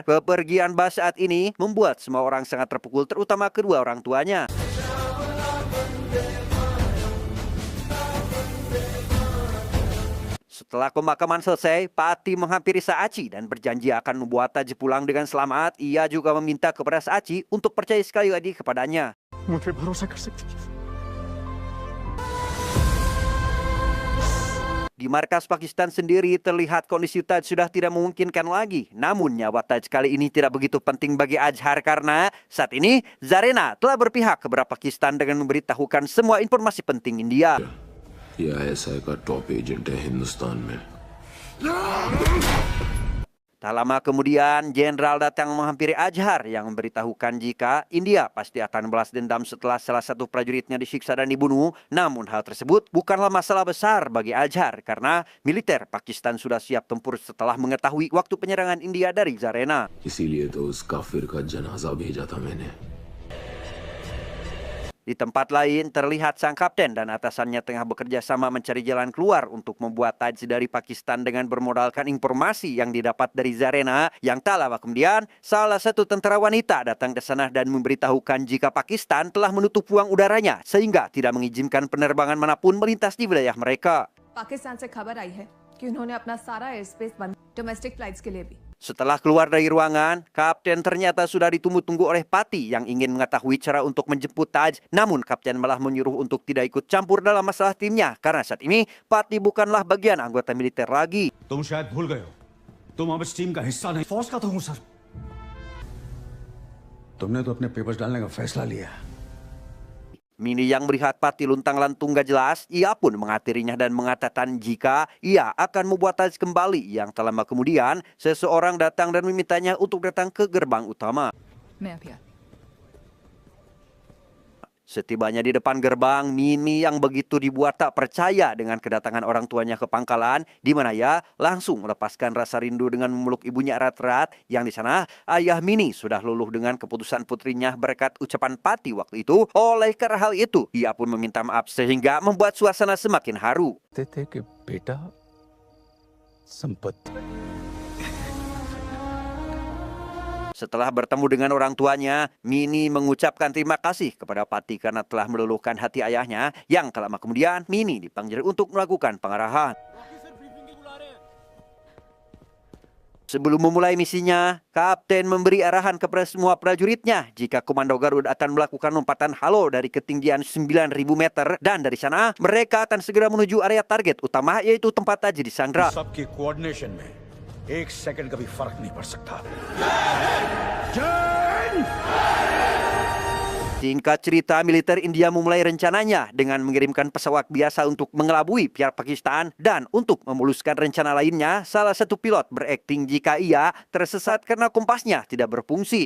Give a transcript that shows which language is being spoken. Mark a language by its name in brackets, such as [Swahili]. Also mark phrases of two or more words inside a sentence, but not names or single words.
[Indonesian] Kepergian Bas saat ini membuat semua orang sangat terpukul, terutama kedua orang tuanya. Setelah pemakaman selesai, Pati menghampiri Saachi dan berjanji akan membuat Taj pulang dengan selamat. Ia juga meminta kepada Saachi untuk percaya sekali lagi kepadanya. [Hindi] मुझे भरोसा कर सकती है. [Indonesian] Di markas Pakistan sendiri terlihat kondisi Taj sudah tidak memungkinkan lagi. Namun nyawa Taj kali ini tidak begitu penting bagi Azhar karena saat ini Zarina telah berpihak kepada Pakistan dengan memberitahukan semua informasi penting India. [Hindi] यह ISI का [English] top agent [Hindi] है हिंदुस्तान में. [Indonesian] Tak lama kemudian, jenderal datang menghampiri Azhar yang memberitahukan jika India pasti akan balas dendam setelah salah satu prajuritnya disiksa dan dibunuh. Namun hal tersebut bukanlah masalah besar bagi Azhar karena militer Pakistan sudah siap tempur setelah mengetahui waktu penyerangan India dari Zarina. [Hindi] इसीलिए तो उस काफिर का जनाजा भेजा था मैंने. [Indonesian] Di tempat lain, terlihat sang kapten dan atasannya tengah bekerja sama mencari jalan keluar untuk membuat Taj dari Pakistan dengan bermodalkan informasi yang didapat dari Zarina. Yang tak lama kemudian, salah satu tentara wanita datang ke sana dan memberitahukan jika Pakistan telah menutup ruang udaranya sehingga tidak mengizinkan penerbangan manapun melintas di wilayah mereka. [Hindi] पाकिस्तान से खबर आई है कि उन्होंने अपना सारा [English] air space [Hindi] बंद [English] domestic flights [Hindi] के लिए भी. [Indonesian] Setelah keluar dari ruangan, Kapten ternyata sudah ditunggu-tunggu oleh Pati yang ingin mengetahui cara untuk menjemput Taj. Namun Kapten malah menyuruh untuk tidak ikut campur dalam masalah timnya karena saat ini Pati bukanlah bagian anggota militer lagi. [Hindi] तुम शायद भूल गए हो तुम अब इस टीम का हिस्सा नहीं फौज का तो हूं सर तुमने तो अपने पेपर्स डालने का फैसला लिया [Indonesian] Mini yang melihat Pati luntang-lantung gak jelas, ia pun mengatirinya dan mengatakan jika ia akan membuat Taj kembali. Yang tak lama kemudian, seseorang datang dan memintanya untuk datang ke gerbang utama. Setibanya di depan gerbang, Mini yang begitu dibuat tak percaya dengan kedatangan orang tuanya ke pangkalan, di mana ia langsung melepaskan rasa rindu dengan memeluk ibunya erat-erat. Yang di sana, ayah Mini sudah luluh dengan keputusan putrinya berkat ucapan Pati waktu itu. Oleh karena hal itu, ia pun meminta maaf sehingga membuat suasana semakin haru. [Hindi] बेटा संपत्ति [Indonesian] Setelah bertemu dengan orang tuanya, Mini mengucapkan terima kasih kepada Pati karena telah meluluhkan hati ayahnya. Yang tak lama kemudian, Mini dipanggil untuk melakukan pengarahan. Sebelum memulai misinya, Kapten memberi arahan kepada semua prajuritnya jika Komando Garud akan melakukan lompatan halo dari ketinggian 9.000 meter. Dan dari sana, mereka akan segera menuju area target utama, yaitu tempat Taj disandra. [Hindi] सबके कोऑर्डिनेशन में एक सेकंड का भी फर्क नहीं पड़ सकता [Indonesian] Singkat cerita, militer India memulai rencananya dengan mengirimkan pesawat biasa untuk mengelabui pihak Pakistan. Dan untuk memuluskan rencana lainnya, salah satu pilot berakting jika ia tersesat karena kompasnya tidak berfungsi.